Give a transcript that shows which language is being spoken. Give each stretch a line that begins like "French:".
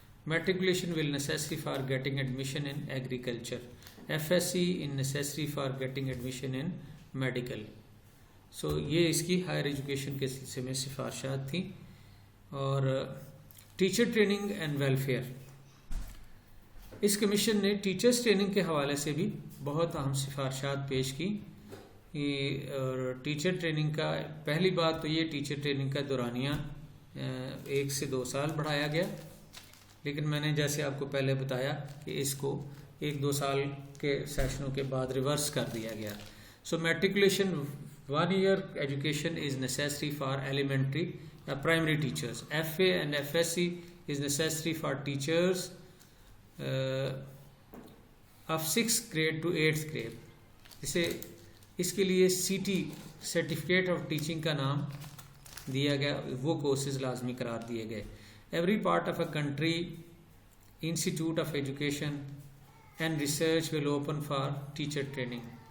English: Matriculation will necessary for getting admission in agriculture. FSC is necessary for getting admission in medical.
Urdu: So یہ اس کی higher education کے سلسلے میں سفارشات تھیں. اور teacher training and welfare, اس commission نے ٹیچرز ٹریننگ کے حوالے سے بھی بہت اہم سفارشات پیش کی. اور ٹیچر ٹریننگ کا پہلی بات تو یہ ٹیچر ٹریننگ کا دورانیہ 1 سے 2 سال بڑھایا گیا، لیکن میں نے جیسے آپ کو پہلے بتایا کہ اس کو 1-2 سال کے سیشنوں کے بعد ریورس کر دیا گیا.
English: So matriculation 1 year education is necessary for elementary primary teachers. FA and FSC is necessary for teachers of 6th grade to 8th grade.
Urdu: اس کے لیے CT سرٹیفکیٹ آف ٹیچنگ کا نام دیا گیا، وہ کورسز لازمی قرار دیے گئے.
English: Every part of a country institute of education and research will open for teacher training.